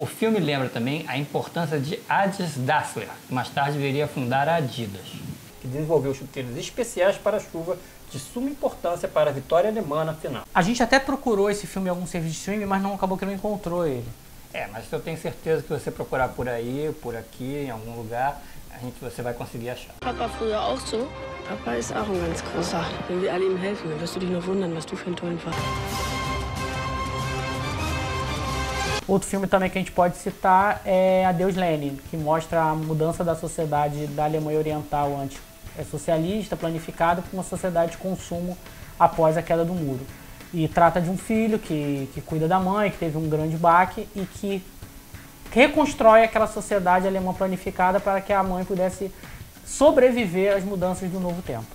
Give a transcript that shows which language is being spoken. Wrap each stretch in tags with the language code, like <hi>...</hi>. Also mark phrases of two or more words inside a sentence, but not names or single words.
<pt>O filme lembra também a importância de Adi Dassler, que mais tarde viria a fundar a Adidas, que desenvolveu chuteiros especiais para a chuva de suma importância para a vitória alemã na final. A gente até procurou esse filme em algum serviço de streaming, mas acabou que não encontrou ele. Mas eu tenho certeza que você procurar por aí, por aqui, em algum lugar, você vai conseguir achar.</pt> <de>Papa früher auch so? Papa ist auch ein ganz großer. Wenn wir alle ihm helfen, dann wirst du dich noch wundern, was du für einen tollen Vater.</de> <pt>Outro filme também que a gente pode citar é Adeus Lenin, que mostra a mudança da sociedade da Alemanha Oriental antes socialista, planificada, para uma sociedade de consumo após a queda do muro. E trata de um filho que cuida da mãe, que teve um grande baque e que reconstrói aquela sociedade alemã planificada para que a mãe pudesse sobreviver às mudanças do novo tempo.</pt>